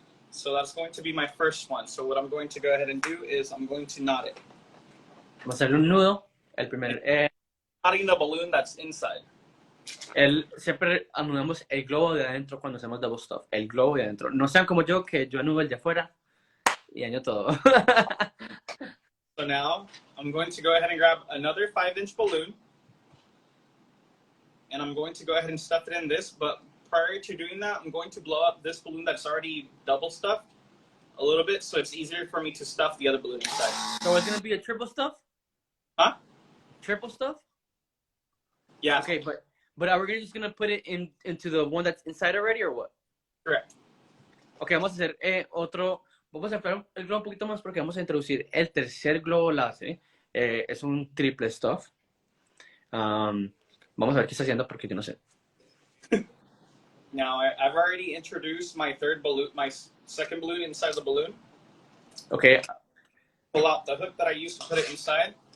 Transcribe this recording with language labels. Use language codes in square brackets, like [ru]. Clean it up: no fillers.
[en] So that's going to be my first one. So what I'm going to go ahead and do is I'm going to knot it. [es] Vamos a hacerle un nudo. El primer... [en] knotting the balloon that's inside. [es] Siempre anudamos el globo de adentro cuando hacemos double stuff. El globo de adentro. No sean como yo, que yo anudo el de afuera y daño todo. [en] So now I'm going to go ahead and grab another 5-inch balloon. And I'm going to go ahead and stuff it in this. But prior to doing that, I'm going to blow up this balloon that's already double stuffed a little bit. So it's easier for me to stuff the other balloon inside. So it's going to be a triple stuff? Huh? Triple stuff? Yeah. Okay, but are we just gonna put it into the one that's inside already or what? Correct. [es] Okay, vamos a hacer otro. Vamos a esperar el globo un poquito más porque vamos a introducir el tercer globo láser. Es un triple stuff. Vamos a ver qué está haciendo porque yo no sé. [en] Now I've already introduced my third balloon, my second balloon inside the balloon. Okay. Pull out the hook that I used to put it inside.